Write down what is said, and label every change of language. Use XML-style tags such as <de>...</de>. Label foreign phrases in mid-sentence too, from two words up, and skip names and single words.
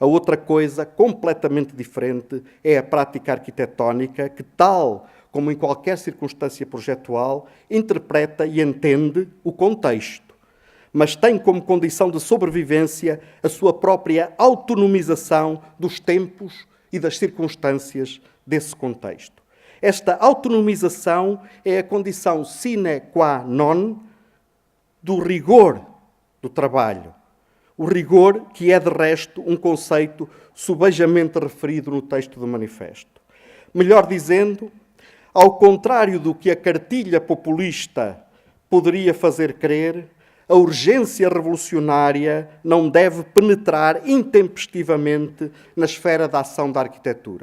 <pt>A outra coisa, completamente diferente, é a prática arquitetónica, que, tal como em qualquer circunstância projetual, interpreta e entende o contexto, mas tem como condição de sobrevivência a sua própria autonomização dos tempos e das circunstâncias desse contexto. Esta autonomização é a condição</pt> <la>sine qua non</la> <pt>do rigor do trabalho. O rigor que é, de resto, um conceito subejamente referido no texto do manifesto. Melhor dizendo, ao contrário do que a cartilha populista poderia fazer crer, a urgência revolucionária não deve penetrar intempestivamente na esfera da ação da arquitetura.</pt>